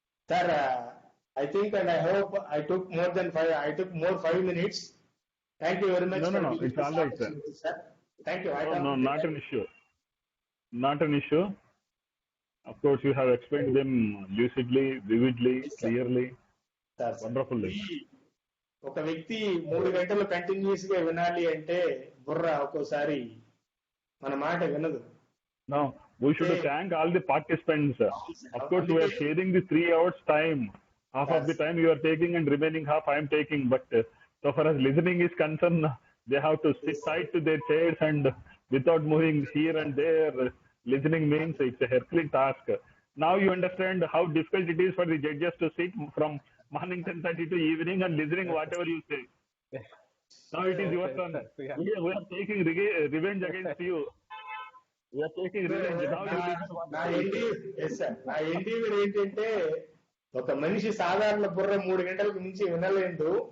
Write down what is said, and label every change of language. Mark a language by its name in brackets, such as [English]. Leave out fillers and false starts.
[English] Sir, I think and I hope I took more 5 minutes. Thank you very much. No, it's all right, sir. Thank you. No, not an issue. Not an issue. Of course, you have explained them lucidly, vividly, yes, clearly, sir. Wonderfully. [Telugu] ఒక వ్యక్తి 3 గంటలు continuous గా వినాలి అంటే బుర్ర ఒక్కోసారి మన మాట వినదు. [English] No, we should thank all the participants. Of course, we are sharing the 3 hours time. half of the time you are taking and remaining half I am taking. But so far as listening is concerned, they have to sit tight to their chairs and without moving here and there. Listening means it's a Herculean task. Now you understand how difficult it is for the judges to sit from morning 10:30 to evening and listening whatever you say. Now it is your turn. Yeah. We are taking revenge against you. We are taking revenge. Now you listen what [Telugu] నా [English] I say. [Telugu] నా Endeavour ఏంటంటే ఒక మనిషి సాధారణ బుర్ర 3 గంటలకు మించి వినలేదు.